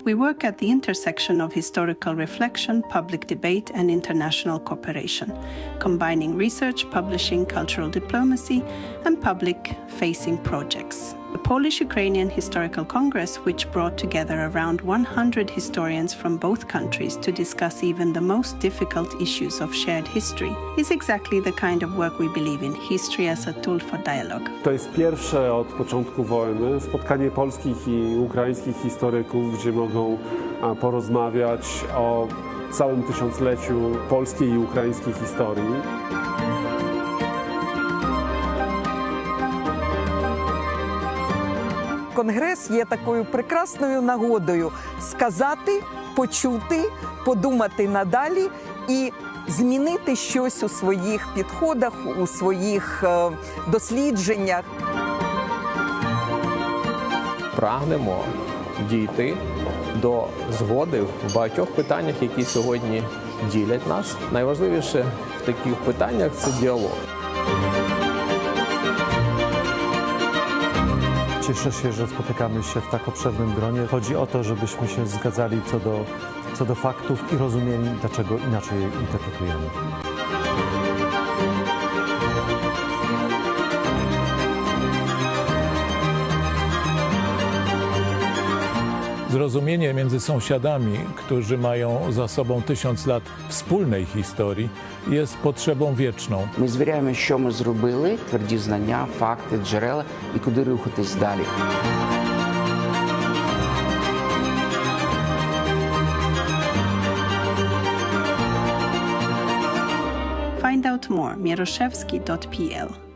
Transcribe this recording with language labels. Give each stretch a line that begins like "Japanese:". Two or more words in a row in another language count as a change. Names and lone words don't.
English: We work at the intersection of historical reflection, public debate, and international cooperation, combining research, publishing, cultural diplomacy, and public-facing projects. The Polish-Ukrainian Historical Congress, which brought together around 100 historians from both countries to discuss even the most difficult issues of shared history, is exactly the kind of work we believe in, history as a tool for dialogue.
Polish: To jest pierwsze od początku wojny spotkanie polskich i ukraińskich historyków, gdzie mogą porozmawiać o całym tysiącleciu polskiej i ukraińskiej historii.
Ukrainian: Конгрес є такою прекрасною нагодою сказати, почути, подумати надалі і змінити щось у своїх підходах, у своїх дослідженнях. Прагнемо дійти до згоди в багатьох питаннях, які сьогодні ділять нас. Найважливіше в таких питаннях – це діалог.
Polish: Cieszę się, że spotykamy się w tak obszernym gronie. Chodzi o to, żebyśmy się zgadzali co do faktów i rozumieli, dlaczego inaczej je interpretujemy. Zrozumienie między sąsiadami, którzy mają za sobą 1000 lat wspólnej historii, jest potrzebą wieczną.
Ukrainian: Ми звіряємо, що ми зробили, тверді знання, факти, джерела і куди рухатись далі.
English: Find out more, mieroszewski.pl.